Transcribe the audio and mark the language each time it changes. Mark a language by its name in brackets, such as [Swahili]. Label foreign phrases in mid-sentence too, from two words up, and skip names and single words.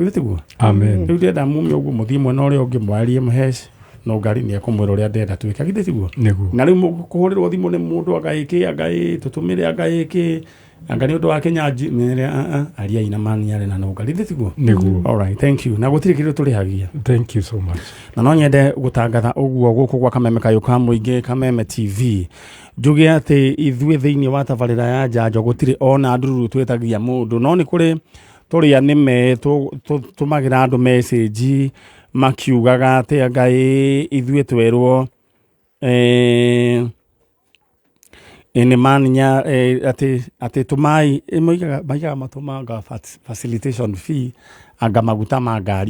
[Kikuyu] Gĩtiguo. Amen. Rĩu ndĩrenda mume ũguo mũthiĩ mwena ũrĩa ũngĩ mwarie mũheci no ngari nĩ ekũmwĩra ũrĩa ndĩrenda twĩka. Gĩtiguo. Na rĩu mũkũhũrĩrwo thimũ nĩ mũndũ agaĩkĩ tũtũmĩre agaĩkĩ anga nĩ ũndũ wa Kĩnyanjui mĩrĩa aria ina Maninyarĩ na Nũngari. Gĩtiguo. Nĩguo. [English] All right, thank you. [Kikuyu] Na gũtirĩ kĩndũ tũrĩhagia. [English] Thank you so much. [Kikuyu] Na no nyende gũtangatha ũguo gũkũ gwa Kameme kayũ ka mũingĩ Kameme TV. Njuge atĩ ithuĩ thĩinĩ wa tabarĩra ya njanjo gũtirĩ ona ndururu twĩtagia mũndũ no nĩ kũrĩ tũrĩa nĩme tũmagĩra andũ message makiugaga atĩ anga ithuĩ twerwo nĩ Maninya atĩ tũmai maigaga matũmanga [English] facilitation fee [Kikuyu] anga maguta ma ngari.